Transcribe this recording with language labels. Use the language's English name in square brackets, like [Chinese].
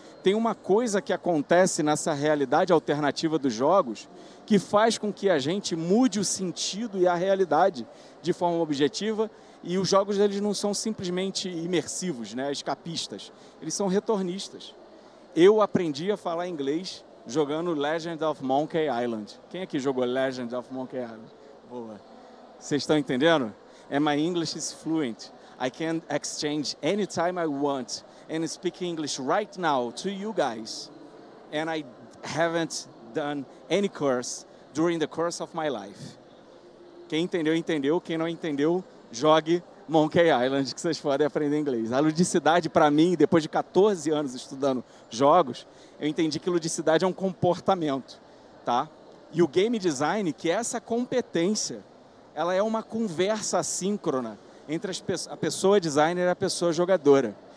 [Portuguese] Tem uma coisa que acontece nessa realidade alternativa dos jogos que faz com que a gente mude o sentido e a realidade de forma objetiva, e os jogos eles não são simplesmente imersivos, né, escapistas, eles são retornistas. Eu aprendi a falar inglês jogando Legend of Monkey Island. Quem aqui jogou Legend of Monkey Island? Boa. Vocês estão entendendo? [English] And my English is fluent. I can exchange anytime I want and speak English right now to you guys. And I haven't done any course during the course of my life. [Portuguese] Quem entendeu, entendeu. Quem não entendeu, jogue Monkey Island, que vocês podem aprender inglês. A ludicidade, para mim, depois de 14 anos estudando jogos, eu entendi que ludicidade é um comportamento, tá? E o game design, que é essa competência, ela é uma conversa assíncrona entre a pessoa designer e a pessoa jogadora.